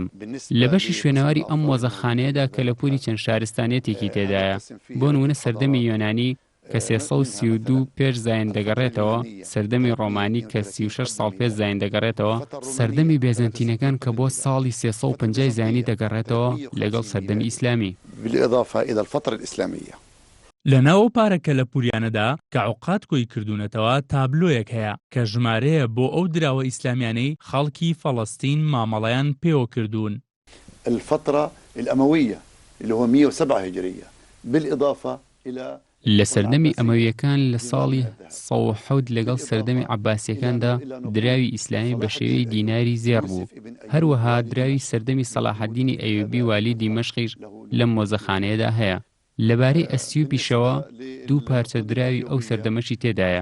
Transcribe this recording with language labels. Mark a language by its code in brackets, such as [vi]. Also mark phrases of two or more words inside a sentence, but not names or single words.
[ckb] لە بەشی شوێنەواری ئەم مۆزەخانەیەدا کە لە پولی چەند شارستانێتێکی تێدایە، بۆ نمونە سەردەمی یۆنانی کە 332 پێش زاین دەگەڕێتەوە، سەردەمی ڕۆمانی کە 36 ساڵ پێش زاین دەگەڕێتەوە، سەردەمی بێزەنتینەکان کە بۆ ساڵی 350 زاینی دەگەڕێتەوە لەگەڵ سەردەمی ئیسلامی. [ar] بالإضافة إلى الفترة الإسلامية. [ckb] لە ناو پارەکە لە پوریانەدا کە عوقات کۆی کردوونەتەوە تابلۆیەک هەیە کە ژمارەیە بۆ ئەو دراوە ئیسلامیانەی خەڵکی فەڵەستین مامەڵەیان پێوە کردوون. [ar] الفترة الأموية اللي هو 107 هجرية بالإضافة إلى [ckb] لە سەردەمی ئەمەویەکان لە ساڵی 1970 لەگەڵ سەردەمی عەباسیەکاندا دراوی ئیسلامی بە شێوەی دیناری زێڕ بوو. هەروەها دراوی سەردەمی سەلاحەدینی ئەیوبی والی دیمەشقیش لەم مۆزەخانەیەدا هەیە. لەبارەی ئەسیوپیشەوە دوو پارچە دراوی ئەو سەردەمەشی تێدایە.